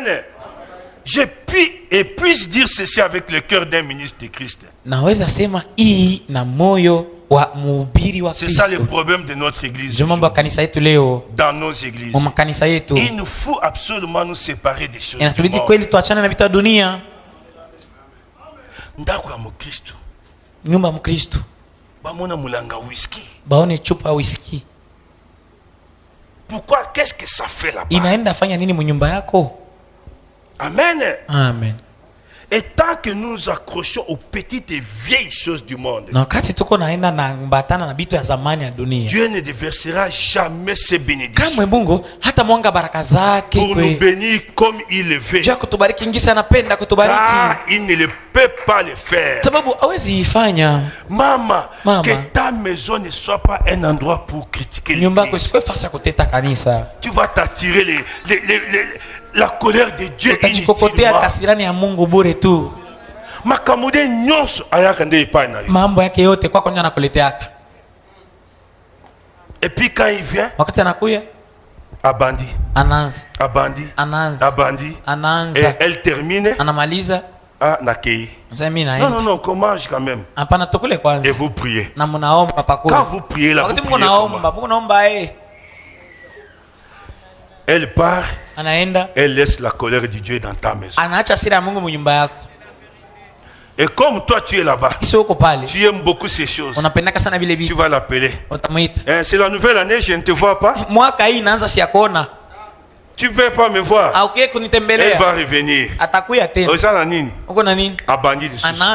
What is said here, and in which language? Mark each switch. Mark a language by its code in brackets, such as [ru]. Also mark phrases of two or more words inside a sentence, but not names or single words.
[fr] Je puisse dire ceci avec le cœur d'un ministre de Christ. C'est ça le problème de notre église. Dans nos églises, il nous faut absolument nous séparer des choses du monde. [ln] Ndako ya Mkristo. [sw] Nyumba Mkristo. [ln] Bamona mulanga whisky. [sw] Baone chupa whisky. [fr] Pourquoi? Qu'est-ce que ça fait là-bas? [sw] Inaenda fanya nini munyumba yako? Amen. Amen. [fr] Et tant que nous nous accrochons aux petites et vieilles choses du monde, Dieu ne déversera jamais ses bénédictions pour nous bénir comme il le veut. Car il ne le peut pas le faire. Maman, que ta maison ne soit pas un endroit pour critiquer l'église. Tu vas t'attirer la colère de Dieu inutilement. [ln] Makamude nyonso ayaka nde epai na yo. [sw] Mambo yake yote kwako ndio anakuleteaka. [fr] Et puis quand il vient, [sw] wakati anakuya [ln] abandi. [sw] Anaanza. [ln] Abandi. [sw] Anaanza. [ln] Abandi. [sw] Anaanza. [fr] Et elle termine. [sw] Anamaliza. [ln] Ah, nakei. [fr] Non, qu'on mange quand même. [sw] Hapana, tukule kwanza. [fr] Et vous priez. [sw] Na mnaomba pakula. [fr] Quand vous priez là, vous priez. [sw] Mnaomba [fr] Elle part. [sw] Anaenda. [fr] Elle laisse la colère de Dieu dans ta maison. [sw] Anaacha hasira ya Mungu munyumba yako. [fr] Et comme toi tu es là-bas, tu aimes beaucoup ces choses, tu vas l'appeler. C'est la nouvelle année, je ne te vois pas. Tu ne veux pas me voir. Elle va revenir. Abandi de soucis.